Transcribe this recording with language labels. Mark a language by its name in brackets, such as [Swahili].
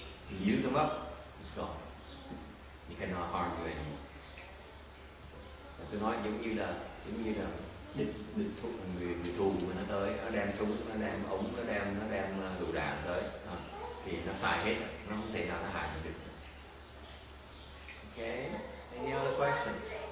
[English] You use them up, it's gone. You cannot harm you anymore. [Vietnamese] Tôi nói giống như là địch thủ, người thù mà nó tới, nó đem súng, nó đem ống, nó đem lựu đạn tới, thì nó xài hết, nó không thể nào nó hại mình được. [English] Okay, any other questions?